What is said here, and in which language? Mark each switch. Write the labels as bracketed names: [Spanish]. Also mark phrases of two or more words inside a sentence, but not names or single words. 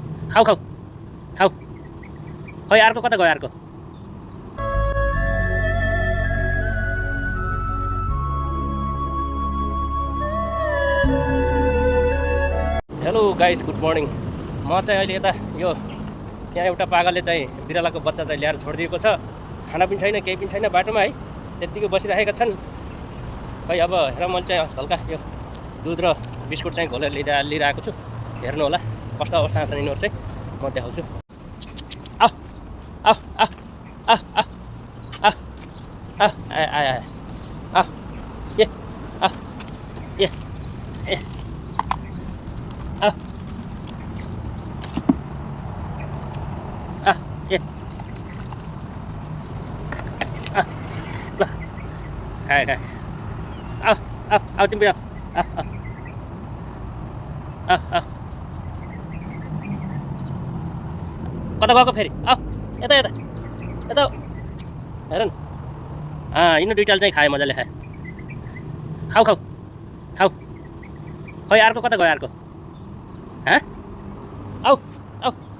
[Nepali] खाऊ खाऊ खाऊ खै अर्को कता गयो अर्को [English] hello guys good morning [Nepali] म चाहिँ अहिले यता यो यहाँ एउटा पागलले चाहिँ बिरालाको बच्चा चाहिँ ल्याएर छोडिदिएको छ खाना पनि छैन केही पनि छैन बाटोमा है त्यत्तिकै बसिरहेका छन् खै अब हेर मैले चाहिँ हल्का यो दुध र बिस्कुट चाहिँ घोलेर लिइरहेको छु हेर्नु होला कस्तो अवस्थामा छन् यिनीहरू चाहिँ म देखाउँछु आ आ आ आ आ आ आ आ ए आ ए ए आ आ ए आ ल खाए खाए आ आ आ तिमी आ आ आ आ कता गएको फेरि आ यता यता यता हेर न यिनीहरू दुईटाले चाहिँ खाए मजाले खाए खाऊ खाऊ खाऊ खै अर्को कता गयो अर्को हाँ आऊ आऊ